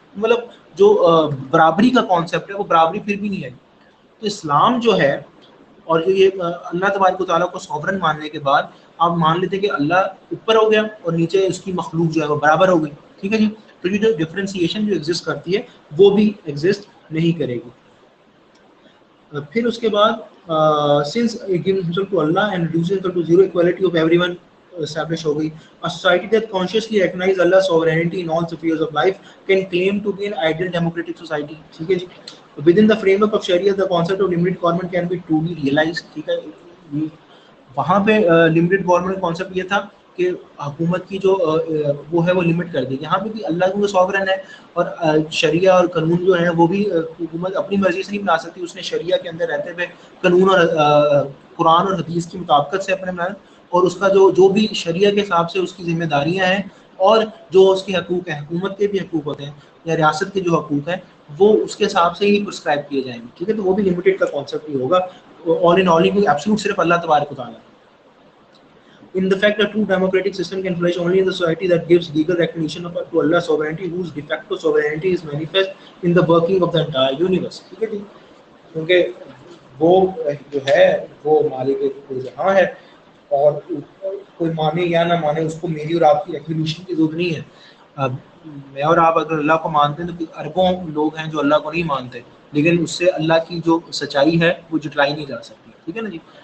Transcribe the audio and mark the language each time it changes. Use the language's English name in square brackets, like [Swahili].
[Urdu] مطلب جو برابری کا کانسیپٹ ہے وہ برابری پھر بھی نہیں ہے. تو اسلام جو ہے اور جو یہ اللہ تبارک و تعالیٰ کو سوورن ماننے کے بعد آپ مان لیتے کہ اللہ اوپر ہو گیا اور نیچے اس کی مخلوق جو ہے وہ برابر ہو گئی. ٹھیک ہے جی. تو یہ جو ڈفرینسیشن جو ایگزسٹ کرتی ہے وہ بھی ایگزسٹ نہیں کرے گی. پھر اس کے بعد [English] since it gives himself to Allah and reduces himself to zero, equality of everyone established [Urdu] ہو گئی. [English] A society that consciously recognizes Allah's sovereignty in all spheres of life can claim to be an ideal democratic society. [Urdu] ٹھیک ہے جی. [English] Within the framework of Sharia, the concept of limited government can be truly realized. ٹھیک ہے. [Urdu] وہاں پہ limited government concept یہ تھا کہ حکومت کی جو وہ ہے وہ لمٹ کر دی. یہاں پہ بھی اللہ کیونکہ سوورن ہے اور شریعہ اور قانون جو ہیں وہ بھی حکومت اپنی مرضی سے نہیں بنا سکتی. اس نے شریعہ کے اندر رہتے ہوئے قانون اور قرآن اور حدیث کی مطابقت سے اپنے بنایا, اور اس کا جو بھی شریعہ کے حساب سے اس کی ذمہ داریاں ہیں اور جو اس کے حقوق ہیں, حکومت کے بھی حقوق ہوتے ہیں یا ریاست کے جو حقوق ہیں وہ اس کے حساب سے ہی پرسکرائب کیے جائیں گے. ٹھیک ہے. تو وہ بھی لمیٹیڈ کا کانسیپٹ ہی ہوگا. [English] all in all absolute [Urdu] صرف اللہ تبارک و تعالیٰ. [English] In the fact, a true democratic system can flourish only in the society that gives legal recognition to Allah's sovereignty, whose de facto sovereignty is manifest in the working of the entire universe. [Urdu] ٹھیک ہے جی. کیونکہ وہ جو ہے وہ مالک جہاں ہے اور کوئی مانے یا نہ مانے اس کو میری اور آپ کی ریکگنیشن کی ضرورت نہیں ہے. میں اور آپ اگر اللہ کو مانتے ہیں تو اربوں لوگ ہیں جو اللہ کو نہیں مانتے, لیکن اس سے اللہ کی جو سچائی ہے وہ جٹلائی نہیں جا سکتی. ٹھیک ہے نا جی.